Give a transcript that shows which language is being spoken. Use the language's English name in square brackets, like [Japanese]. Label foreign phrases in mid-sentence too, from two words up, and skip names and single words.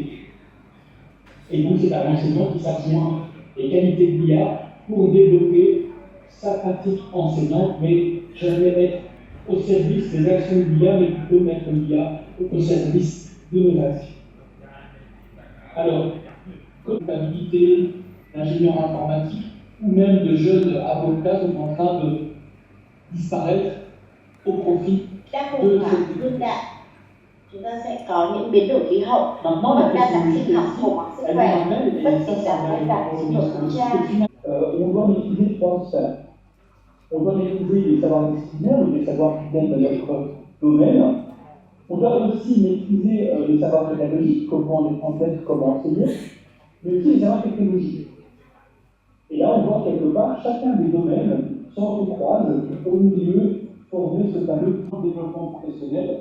[French] Et donc, c'est un enseignant qui s'adjoint les qualités de l'IA pour développer sa pratique enseignante, mais jamais être au service des actions de l'IA, mais plutôt mettre l'IA au service de nos actions. Alors, comptabilité, d'ingénieurs informatiques ou même de jeunes avocats sont en train de disparaître au profit de cette [Vietnamese] chúng ta sẽ có những biến đổi khí hậu, mất đa dạng sinh học, khủng hoảng sức khỏe, bất tình trạng bệnh tật, xung đột vũ trang. [French] On doit maîtriser trois sphères. On doit maîtriser les savoirs disciplinaires, les savoirs qui viennent de notre domaine. On doit aussi maîtriser les savoirs pédagogiques, comment les transmettre, comment enseigner, mais aussi les savoirs technologiques. Et là, on voit quelque part chacun des domaines s'entrecroisent au milieu former ce fameux développement professionnel.